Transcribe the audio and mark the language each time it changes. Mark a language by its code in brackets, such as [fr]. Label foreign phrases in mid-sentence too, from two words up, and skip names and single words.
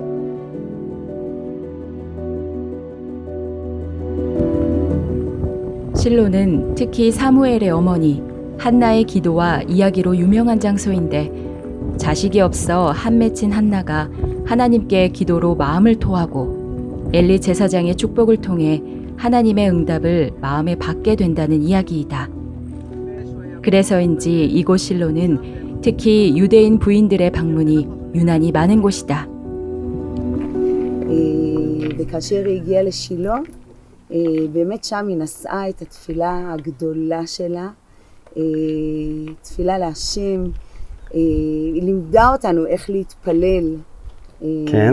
[ko] 실로는 특히 사무엘의 어머니 한나의 기도와 이야기로 유명한 장소인데 자식이 없어 한 맺힌 한나가 하나님께 기도로 마음을 토하고 엘리 제사장의 축복을 통해 하나님의 응답을 마음에 받게 된다는 이야기이다. 그래서인지 이곳 실로는 특히 유대인 부인들의 방문이 유난히 많은 곳이다. [he] וכאשר היא הגיעה לשילה, באמת שם היא נשאה את התפילה הגדולה שלה, תפילה להשם, היא לימדה אותנו איך להתפלל. כן.